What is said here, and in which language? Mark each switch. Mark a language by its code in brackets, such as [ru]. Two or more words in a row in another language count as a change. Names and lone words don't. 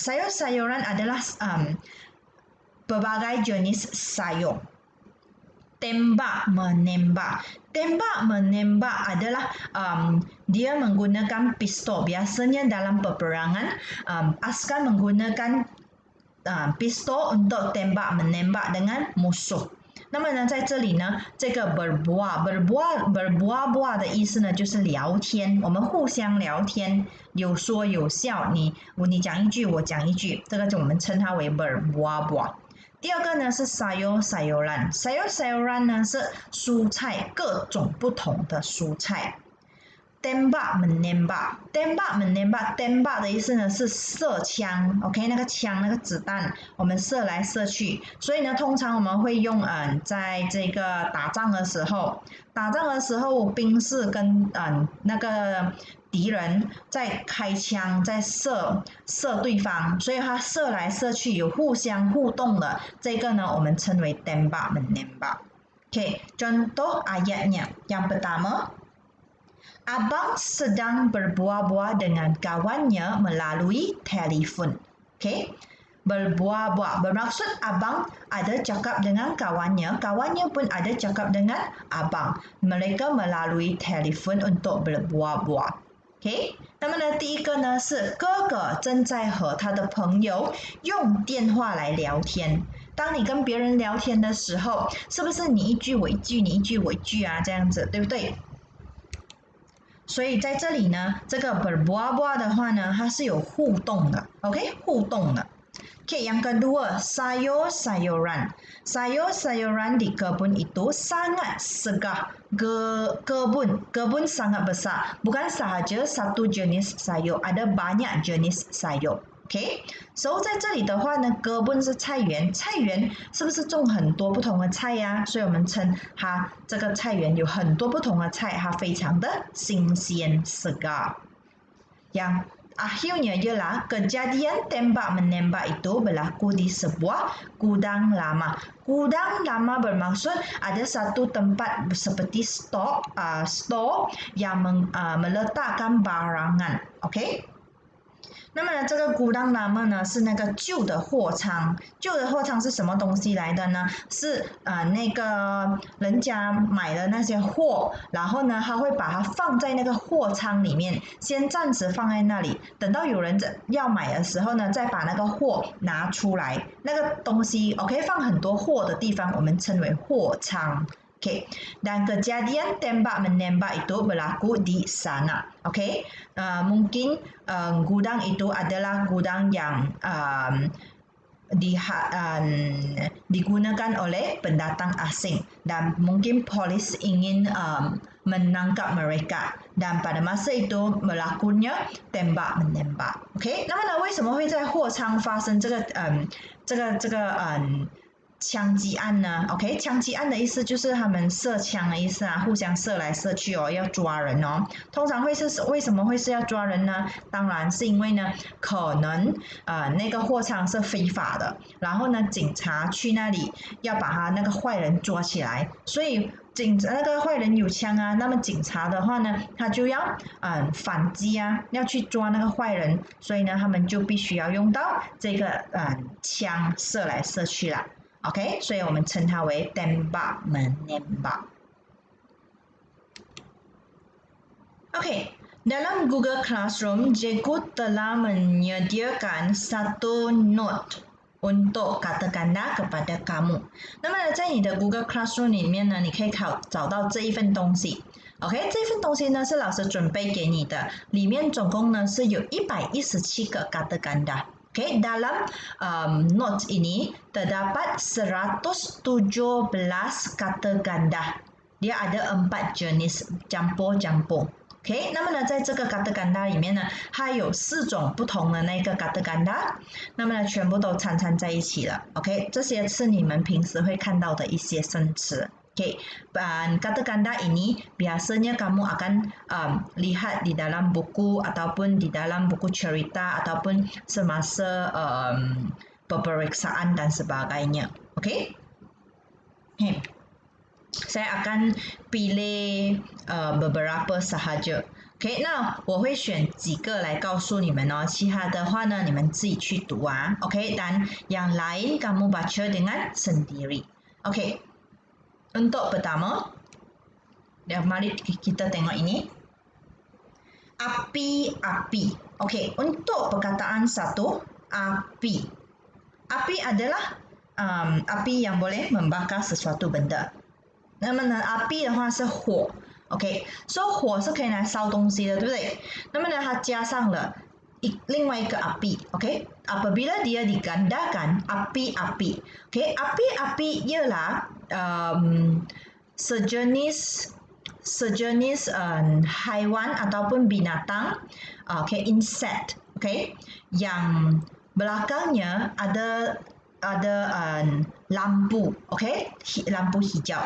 [ms] Sayur-sayuran adalah berbagai jenis sayur. Tembak menembak. Tembak menembak adalah dia menggunakan pistol. Biasanya dalam peperangan askar menggunakan pistol untuk tembak menembak dengan musuh。 [zh] 那么呢，在这里呢，这个 berbuah 的意思呢，就是聊天，我们互相聊天，有说有笑，你讲一句，我讲一句，这个就我们称它为 berbuah。第二个呢是 sayur-sayuran 呢是蔬菜，各种不同的蔬菜。 [ms] tembak menembak [zh] 的意思呢是射枪 ，OK，那个枪那个子弹，我们射来射去，所以呢，通常我们会用在这个打仗的时候，兵士跟那个敌人在开枪，在射对方，所以他射来射去有互相互动的，这个呢我们称为 [ms] tembak menembak。 [zh] OK， [ms] contoh ayatnya yang pertama。Abang sedang berbual-bual dengan kawannya melalui telefon. Okay? Berbual-bual bermaksud abang ada cakap dengan kawannya, kawannya pun ada cakap dengan abang. Mereka melalui telefon untuk berbual-bual. Okay? [zh] 那么呢，第一个呢是哥哥正在和他的朋友用电话来聊天。当你跟别人聊天的时候，是不是你一句我一句，你一句我一句啊，这样子，对不对？所以在这里呢，这个 berbual-bual 的话呢，它是有互动的 ，OK， 互动的。 [ms] Okay, yang kedua, sayur-sayuran. Sayur-sayuran di kebun itu sangat segar. Kebun sangat besar. Bukan sahaja satu jenis sayur, ada banyak jenis sayur. [zh] OK， 所以在这里的话呢，哥本是菜园，菜园是不是种很多不同的菜呀？所以我们称它这个菜园有很多不同的菜，它非常的新鲜 segar。 [ms] Yang akhirnya ialah kejadian tembak menembak itu berlaku di sebuah gudang lama. Gudang lama bermaksud ada satu tempat seperti store yang meletakkan barangan. [zh] Okay? 那么呢，这个 [ms] gudang lama [zh] 呢是那个旧的货仓，旧的货仓是什么东西来的呢？是那个人家买的那些货，然后呢，他会把它放在那个货仓里面，先暂时放在那里，等到有人要买的时候呢，再把那个货拿出来。那个东西 OK 放很多货的地方，我们称为货仓。 [ms] Oke, dan kejadian tembak menembak itu berlaku di sana. Oke, mungkin gudang itu adalah gudang yang digunakan oleh pendatang asing dan mungkin polis ingin menangkap mereka dan pada masa itu berlakunya tembak menembak. [zh] OK， 那么呢，为什么会在货仓发生这个枪击案呢 ？OK， 枪击案的意思就是他们射枪的意思啊，互相射来射去哦，要抓人哦。通常为什么会是要抓人呢？当然是因为呢，可能那个货仓是非法的，然后呢，警察去那里要把他那个坏人抓起来，所以那个坏人有枪啊，那么警察的话呢，他就要反击啊，要去抓那个坏人，所以呢，他们就必须要用到这个枪射来射去啦。OK， 所以我们称它为 [ms] tembak menembak。 [zh] OK， [ms] dalam Google Classroom, Cikgu telah menyediakan satu note untuk kata ganda kepada kamu。 [zh] 那么呢，在你的 Google Classroom 里面呢，你可以找到这一份东西。OK， 这份东西呢是老师准备给你的，里面总共呢是有117个 [ms] kata ganda。 Okay, dalam notes ini terdapat 117 kata ganda. Dia ada 4 jenis campur-campur. [zh] OK， 那么呢，在这个 [ms] kata ganda [zh] 里面呢，它有4种不同的那个 [ms] kata ganda， [zh] 那么呢，全部都掺在一起了。OK， 这些是你们平时会看到的一些生词。 [ms] Okay, kata ganda ini biasanya kamu akan lihat di dalam buku ataupun di dalam buku cerita ataupun semasa peperiksaan dan sebagainya. Okay? Saya akan pilih beberapa sahaja. [zh] OK， 那我会选几个来告诉你们哦，其他的话呢，你们自己去读啊。OK， [ms] dan yang lain kamu baca dengan sendiri. OK。Untuk pertama, mari kita tengok ini. Api-api. Okey, untuk perkataan satu, api. Api adalah api yang boleh membakar sesuatu benda. [zh] 那么呢，api 的话是火。 [en] OK，so [zh] 火是可以拿来烧东西的，对不对？那么呢，它加上了另外一个 api。OK， [ms] apabila dia digandakan api-api. OK，api-api ialah sejenis haiwan ataupun binatang, insect, yang belakangnya ada lampu, lampu hijau.